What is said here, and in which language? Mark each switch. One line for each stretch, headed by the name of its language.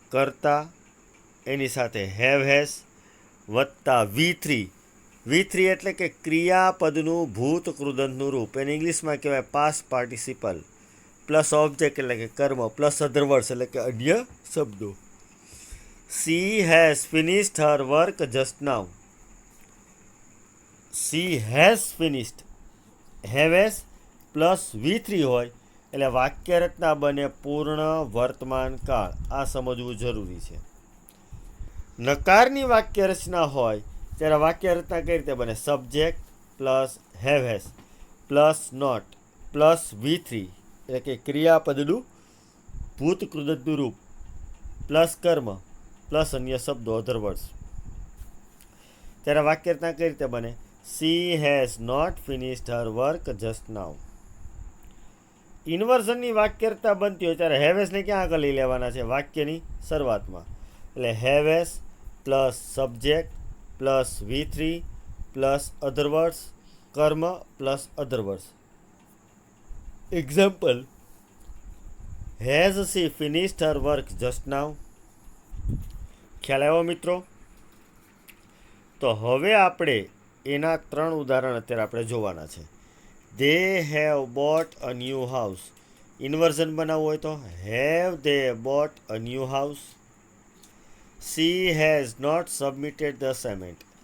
Gujarati: કર્તા, એની સાથે have has વત્તા V3 એટલે કે ક્રિયાપદનું ભૂત કૃદંતનું રૂપ. એને ઇંગ્લિશમાં કહેવાય પાસ્ટ પાર્ટિસિપલ, પ્લસ ઓબ્જેક્ટ એટલે કે કર્મ, પ્લસ અધર વર્ડ્સ એટલે કે અન્ય શબ્દો.
English: She has finished her work just now. She has finished.
Gujarati: Have has plus V3 હોય એટલે વાક્ય રચના બને પૂર્ણ વર્તમાન કાળ. આ સમજવું જરૂરી છે. નકારની વાક્ય રચના હોય ત્યારે વાક્ય રચના કઈ રીતે બને? Subject plus have has plus not plus V3 એટલે કે ક્રિયાપદનું ભૂત કૃદંતનું રૂપ પ્લસ કર્મ પ્લસ અન્ય શબ્દો અધર વર્ડ્સ. ત્યારે વાક્ય રચના કઈ રીતે બને?
English: She has not finished her work just now.
Gujarati: ઇન્વર્ઝનની વાક્ય રચના બનતી હોય ત્યારે હેવેસને ક્યાં આગળ લઈ લેવાના છે? વાક્યની શરૂઆતમાં. એટલે હેવેસ plus subject plus V3 plus અધર વર્ડ્સ, કર્મ plus other words.
English: Example: has she finished her work just now?
Gujarati: ખ્યાલ આવ્યો મિત્રો? તો હવે આપણે એના 3 ઉદાહરણ અત્યારે આપણે જોવાના છે.
English: They have bought a new house.
Gujarati: Inversion બનાવવું હોય તો
English: Have they bought a new house. She has not submitted the assignment.